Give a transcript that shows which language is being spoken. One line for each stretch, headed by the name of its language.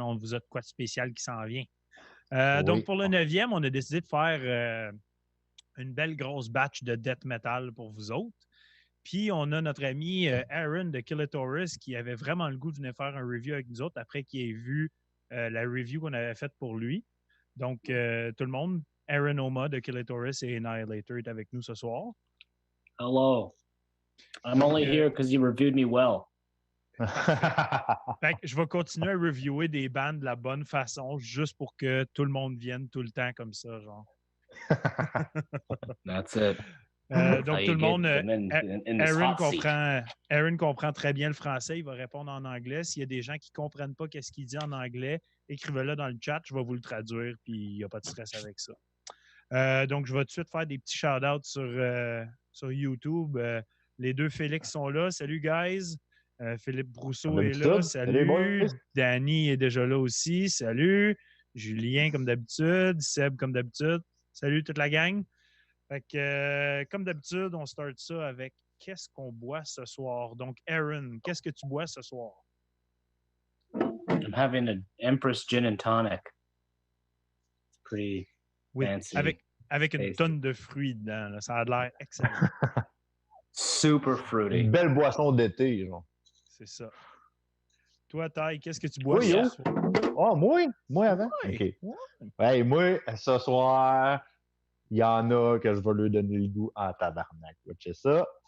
French: On vous a de quoi de spécial qui s'en vient. Donc, pour le 9e, on a décidé de faire une belle grosse batch de death metal pour vous autres. Puis, on a notre ami Aaron de Killitorous qui avait vraiment le goût de venir faire un review avec nous autres après qu'il ait vu la review qu'on avait faite pour lui. Donc, tout le monde, Aaron Homma de Killitorous et Annihilator est avec nous ce soir.
English: Hello. I'm only here because you reviewed me well.
French: Fait que je vais continuer à reviewer des bands de la bonne façon juste pour que tout le monde vienne tout le temps comme ça, genre.
English: That's it.
French: Donc, tout le monde, Aaron comprend très bien le français. Il va répondre en anglais. S'il y a des gens qui ne comprennent pas ce qu'il dit en anglais, écrivez-le dans le chat. Je vais vous le traduire, puis il n'y a pas de stress avec ça. Donc, je vais tout de suite faire des petits shout-outs sur YouTube. Les deux Félix sont là. Salut, guys. Philippe Brousseau est là. Salut. Danny est déjà là aussi. Salut. Julien, comme d'habitude. Seb, comme d'habitude. Salut, toute la gang. Fait que, comme d'habitude, on start ça avec qu'est-ce qu'on boit ce soir. Donc, Aaron, qu'est-ce que tu bois ce soir?
English: I'm having an Empress Gin and Tonic. It's pretty fancy.
French: Avec une tonne de fruits dedans. Là. Ça a l'air excellent.
English: Super fruity.
French: Une belle boisson d'été, genre. C'est ça. Toi, Ty, qu'est-ce que tu bois ce soir? Oh, moi avant? Ouais. OK. Ouais, moi, ce soir, il y en a que je vais lui donner le goût en tabarnak. C'est ça.